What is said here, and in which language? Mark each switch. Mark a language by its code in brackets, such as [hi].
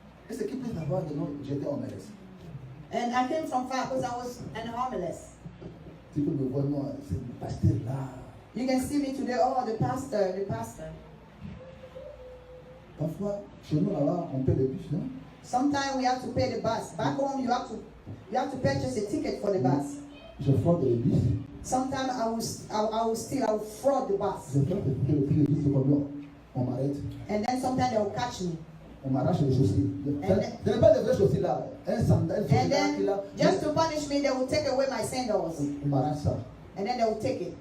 [fr] Est-ce qu'il peut savoir que non, j'étais en MLS? [en] And I came from far because I was an homeless. [fr] Tu peux me voir, moi, c'est le pasteur là. [en] You can see me today. Oh, the pastor, the pastor. [fr] Parfois, chez nous là-bas, on paie le bus, non? [en] Sometimes we have to pay the bus. Back home, you have to purchase a ticket for the bus. [fr] Je fraude le bus. [en] Sometimes I will fraud the bus. [fr] Je fraude le bus, c'est comme on m'arrête. [en] And then sometimes they will catch me. [fr] On m'arrache les chaussures. Ce n'est pas de vraies chaussures là. Un sandal, [en] And then, just to punish me, they will take away my sandals. [fr] on m'arrache ça. [en] And then they will take it.